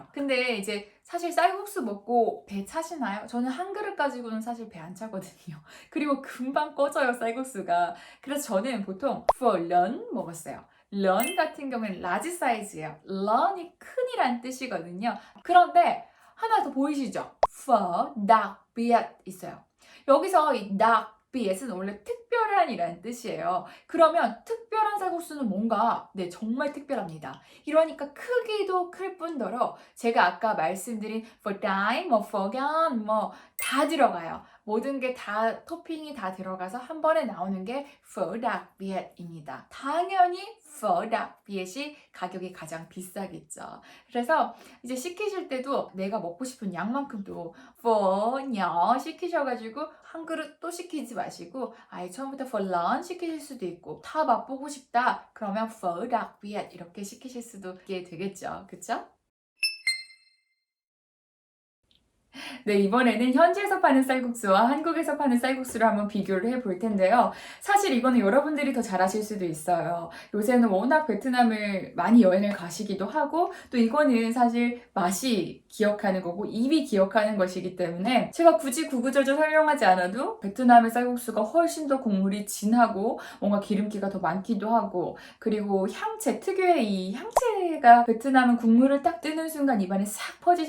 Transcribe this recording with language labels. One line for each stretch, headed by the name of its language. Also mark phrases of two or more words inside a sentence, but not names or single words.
Korean: 근데 이제 사실 쌀국수 먹고 배 차시나요? 저는 한 그릇 가지고는 사실 배 안 차거든요. 그리고 금방 꺼져요, 쌀국수가. 그래서 저는 보통 런 먹었어요. 런 같은 경우에는 라지 사이즈예요. 런이 큰이란 뜻이거든요. 그런데 하나 더 보이시죠?
Vietnamese: pho đặc biệt
Korean: 있어요. 여기서 이
Vietnamese: đặc biệt
Korean: 은 원래 특별한이라는 뜻이에요. 그러면 특별한 쌀국수는 뭔가 정말 특별합니다. 이러니까 크기도 클 뿐더러 제가 아까 말씀드린
Vietnamese: pho đáy, pho gan
Korean: 다 들어가요. 모든 게 다 토핑이 다 들어가서 한 번에 나오는 게
Vietnamese: pho đặc biệt
Korean: 입니다. 당연히
Vietnamese: pho đặc biệt
Korean: 이 가격이 가장 비싸겠죠. 그래서 이제 시키실 때도 내가 먹고 싶은 양만큼 또
Vietnamese: pho nhỏ
Korean: 시키셔가지고 한 그릇 또 시키지 마시고 아예 처음부터
Vietnamese: pho lớn
Korean: 시키실 수도 있고 다 맛보고 싶다 그러면
Vietnamese: pho đặc biệt
Korean: 이렇게 시키실 수도 있게 되겠죠. 그쵸? 네, 이번에는 현지에서 파는 쌀국수와 한국에서 파는 쌀국수를 한번 비교를 해볼 텐데요. 사실 이거는 여러분들이 더 잘하실 수도 있어요. 요새는 워낙 베트남을 많이 여행을 가시기도 하고 또 이거는 사실 맛이 기억하는 거고 입이 기억하는 것이기 때문에 제가 굳이 구구절절 설명하지 않아도 베트남의 쌀국수가 훨씬 더 국물이 진하고 뭔가 기름기가 더 많기도 하고 그리고 향채, 특유의 이 향채가 베트남은 국물을 딱 뜨는 순간 입안에 싹 퍼지잖아요.